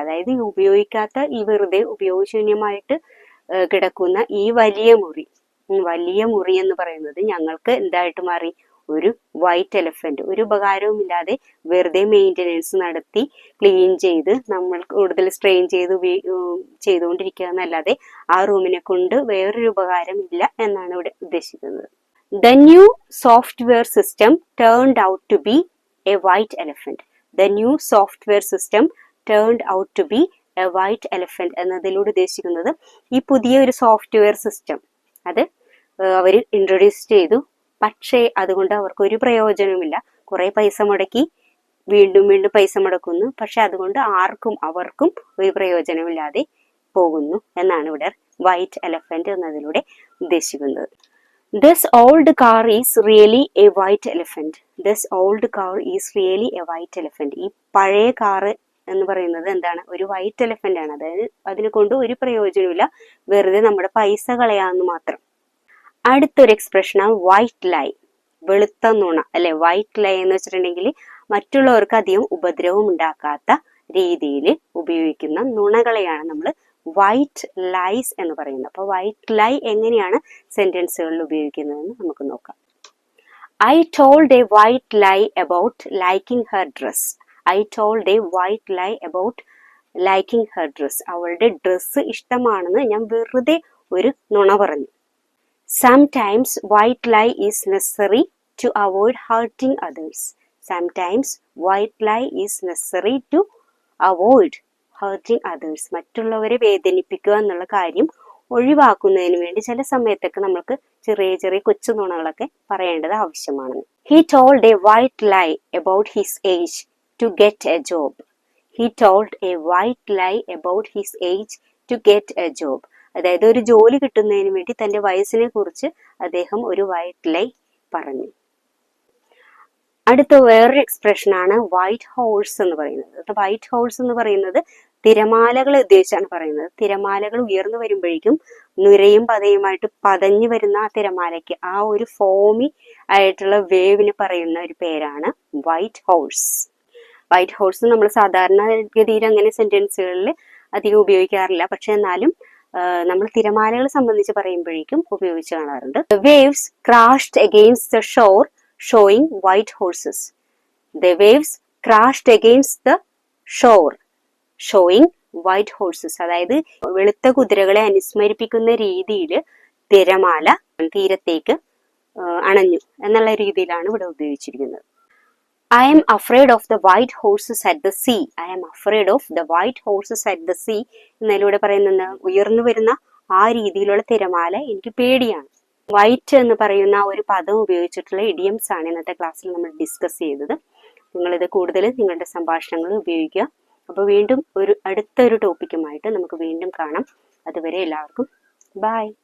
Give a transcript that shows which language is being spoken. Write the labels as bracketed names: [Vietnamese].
[Malayalam] അതായത് ഉപയോഗിക്കാത്ത, ഈ വെറുതെ ഉപയോഗശൂന്യമായിട്ട് കിടക്കുന്ന ഈ വലിയ മുറി എന്ന് പറയുന്നത് ഞങ്ങൾക്ക് എന്തായിട്ട് മാറി? ഒരു വൈറ്റ് എലഫന്റ്. ഒരു ഉപകാരവും ഇല്ലാതെ വെറുതെ മെയിൻ്റെനൻസ് നടത്തി ക്ലീൻ ചെയ്ത് നമ്മൾ കൂടുതൽ സ്ട്രെയിൻ ചെയ്തുകൊണ്ടിരിക്കുക എന്നല്ലാതെ ആ റൂമിനെ കൊണ്ട് വേറൊരു ഉപകാരം ഇല്ല എന്നാണ് ഇവിടെ ഉദ്ദേശിക്കുന്നത്. [English] The new software system turned out to be a white elephant. The new software system turned out to be a white elephant [Malayalam] എന്നതിലൂടെ ഉദ്ദേശിക്കുന്നത് ഈ പുതിയ ഒരു സോഫ്റ്റ്വെയർ സിസ്റ്റം അത് അവർ ഇൻട്രൊഡ്യൂസ് ചെയ്തു. പക്ഷേ അതുകൊണ്ട് അവർക്ക് ഒരു പ്രയോജനവുമില്ല. കുറെ പൈസ മുടക്കി വീണ്ടും പൈസ മുടക്കുന്നു, പക്ഷെ അതുകൊണ്ട് അവർക്കും ഒരു പ്രയോജനമില്ലാതെ പോകുന്നു എന്നാണ് ഇവിടെ വൈറ്റ് എലഫന്റ് എന്നതിലൂടെ ഉദ്ദേശിക്കുന്നത്. [English] This old car is really a white elephant. This old car is really a white elephant. [Malayalam] ഈ പഴയ കാറ് എന്ന് പറയുന്നത് എന്താണ്? ഒരു വൈറ്റ് എലഫന്റ് ആണ്. അതായത് അതിനെ കൊണ്ട് ഒരു പ്രയോജനമില്ല, വെറുതെ നമ്മുടെ പൈസ കളയാന്ന് മാത്രം. അടുത്തൊരു എക്സ്പ്രഷനാണ് വൈറ്റ് ലൈ, വെളുത്ത നുണ അല്ലെ. വൈറ്റ് ലൈ എന്ന് വെച്ചിട്ടുണ്ടെങ്കിൽ മറ്റുള്ളവർക്ക് അധികം ഉപദ്രവം ഉണ്ടാക്കാത്ത രീതിയിൽ ഉപയോഗിക്കുന്ന നുണകളെയാണ് നമ്മൾ വൈറ്റ് ലൈസ് എന്ന് പറയുന്നത്. അപ്പൊ വൈറ്റ് ലൈ എങ്ങനെയാണ് സെന്റൻസുകളിൽ ഉപയോഗിക്കുന്നതെന്ന് നമുക്ക് നോക്കാം. [English] I told a white lie about liking her dress. I told a white lie about liking her dress. [Malayalam] അവളുടെ ഡ്രസ്സ് ഇഷ്ടമാണെന്ന് ഞാൻ വെറുതെ ഒരു നുണ പറഞ്ഞു. [English] Sometimes white lie is necessary to avoid hurting others. Sometimes white lie is necessary to avoid hurting others. [Malayalam] മറ്റുള്ളവരെ വേദനിപ്പിക്കുക എന്നുള്ള കാര്യം ഒഴിവാക്കുന്നതിന് വേണ്ടി ചില സമയത്തൊക്കെ നമുക്ക് ചെറിയ കൊച്ചു നുണകളൊക്കെ പറയേണ്ടത് ആവശ്യമാണ്. [English] He told a white lie about his age to get a job. He told a white lie about his age to get a job. [Malayalam] അതായത് ഒരു ജോലി കിട്ടുന്നതിന് വേണ്ടി തന്റെ വയസ്സിനെ കുറിച്ച് അദ്ദേഹം ഒരു വൈറ്റ് ലൈ പറഞ്ഞു. അടുത്ത വേറൊരു എക്സ്പ്രഷൻ ആണ് വൈറ്റ് ഹോഴ്സ് എന്ന് പറയുന്നത്. വൈറ്റ് ഹോഴ്സ് എന്ന് പറയുന്നത് തിരമാലകളെ ഉദ്ദേശിച്ചാണ് പറയുന്നത്. തിരമാലകൾ ഉയർന്നു വരുമ്പോഴേക്കും നുരയും പതയുമായിട്ട് പതഞ്ഞു വരുന്ന ആ തിരമാലയ്ക്ക് ആ ഒരു ഫോമി ആയിട്ടുള്ള വേവിന് പറയുന്ന ഒരു പേരാണ് വൈറ്റ് ഹോഴ്സ്. വൈറ്റ് ഹോഴ്സ് നമ്മൾ സാധാരണ ഗതിയിൽ അങ്ങനെ സെന്റൻസുകളിൽ അധികം ഉപയോഗിക്കാറില്ല, പക്ഷെ എന്നാലും നമ്മൾ തിരമാലകൾ സംബന്ധിച്ച് പറയുമ്പോഴേക്കും ഉപയോഗിച്ച് കാണാറുണ്ട്. [English] The waves crashed against the shore showing white horses. The waves crashed against the shore showing white horses. [Malayalam] അതായത് വെളുത്ത കുതിരകളെ അനുസ്മരിപ്പിക്കുന്ന രീതിയിൽ തിരമാല തീരത്തേക്ക് അണഞ്ഞു എന്നുള്ള രീതിയിലാണ് ഇവിടെ ഉപയോഗിച്ചിരിക്കുന്നത്. [English] I am afraid of the white horses at the sea. I am afraid of the white horses at the sea. [Malayalam] എന്നതിലൂടെ പറയുന്നത് ഉയർന്നു വരുന്ന ആ രീതിയിലുള്ള തിരമാല എനിക്ക് പേടിയാണ്. വൈറ്റ് എന്ന് പറയുന്ന ഒരു പദം ഉപയോഗിച്ചിട്ടുള്ള ഇഡിയംസ് ആണ് ഇന്നത്തെ ക്ലാസ്സിൽ നമ്മൾ ഡിസ്കസ് ചെയ്തത്. നിങ്ങളിത് കൂടുതൽ നിങ്ങളുടെ സംഭാഷണങ്ങളിൽ ഉപയോഗിക്കുക. അപ്പോൾ വീണ്ടും അടുത്തൊരു ടോപ്പിക്കുമായിട്ട് നമുക്ക് വീണ്ടും കാണാം. അതുവരെ എല്ലാവർക്കും ബൈ.